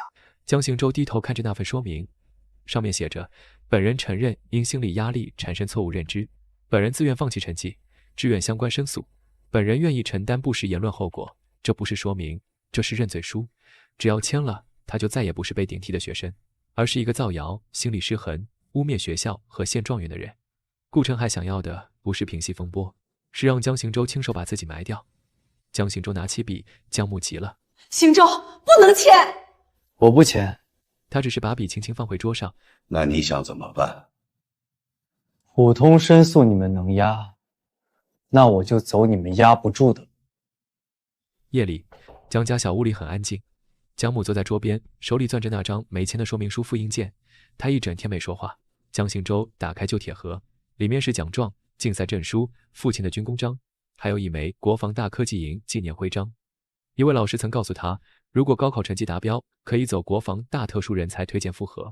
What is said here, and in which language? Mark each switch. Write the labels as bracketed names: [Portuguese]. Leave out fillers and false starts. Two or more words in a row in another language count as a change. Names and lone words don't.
[Chinese] 江行舟低頭看着那份说明，上面寫着：本人承認因心理壓力產生錯誤認知，本人自願放棄成績，志願相關申訴，本人願意承擔不實言論後果。這不是說明，這是認罪書。只要簽了，他就再也不是被頂替的學生，而是一個造謠、心理失衡、污衊學校和現狀元的人。顧成海想要的不是平息風波，是讓江行舟親手把自己埋掉。江行舟拿起筆，江木急了： 行舟，不能簽！我不簽。他只是把筆輕輕放回桌上。那你想怎麼辦？普通申訴你們能壓，那我就走你們壓不住的。夜裡，江家小屋裡很安靜。江木坐在桌邊，手裡攥着那張沒簽的說明書复印件。他一整天沒說話。江行舟打開舊鐵盒，裡面是獎狀、競賽證書、父親的軍功章，還有一枚國防大科技營紀念徽章。一位老師曾告訴他，如果高考成績達標，可以走國防大特殊人才推薦複核。